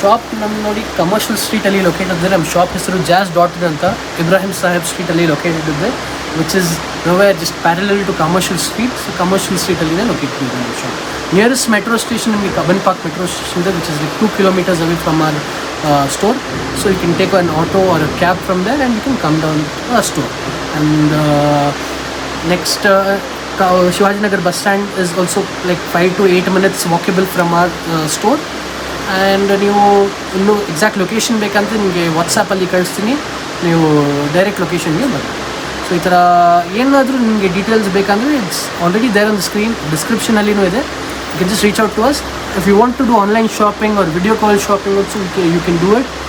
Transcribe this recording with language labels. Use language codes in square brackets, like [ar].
[kn] Shop ನಮ್ಮ ನೋಡಿ commercial ಸ್ಟ್ರೀಟಲ್ಲಿ located ಇದೆ. ನಮ್ಮ ಶಾಪ್ ಹೆಸರು jazz.in ಅಂತ ಇಬ್ರಾಹಿಂ ಸಾಹೇಬ್ ಸ್ಟ್ರೀಟಲ್ಲಿ ಲೊಕೇಟೆಡ್ ಇದೆ, [en] Which is nowhere just parallel to commercial street. [kn] So commercial ಸ್ಟ್ರೀಟಲ್ಲಿದೆ located ಇದೆ ನಮ್ಮ ಶಾಪ್. ನಿಯರೆಸ್ಟ್ ಮೆಟ್ರೋ ಸ್ಟೇಷನ್ ನಿಮಗೆ ಕಬ್ಬನ್ ಪಾರ್ಕ್ ಮೆಟ್ರೋ ಸ್ಟೇಷನ್ ಇದೆ, [en] Which is like 2 kilometers away from our store. So you can take an auto or a cab from there and you can come down to our store. And next Shivaji Nagar bus stand is also like 5 to 8 minutes walkable from our store. [kn] And ನೀವು ಇನ್ನೂ exact location ಬೇಕಂತ ನಿಮಗೆ ವಾಟ್ಸಪ್ಪಲ್ಲಿ ಕಳಿಸ್ತೀನಿ, ನೀವು direct ಲೊಕೇಶನ್ಗೆ ಬರುತ್ತೆ. So ಈ ಥರ ಏನಾದರೂ ನಿಮಗೆ ಡೀಟೇಲ್ಸ್ ಬೇಕಂದರೆ [en] it's already there on the screen, [kn] ಡಿಸ್ಕ್ರಿಪ್ಷನಲ್ಲಿನೂ ಇದೆ. [en] You can just reach out to us. If you want to do online shopping or video call shopping also you can do it.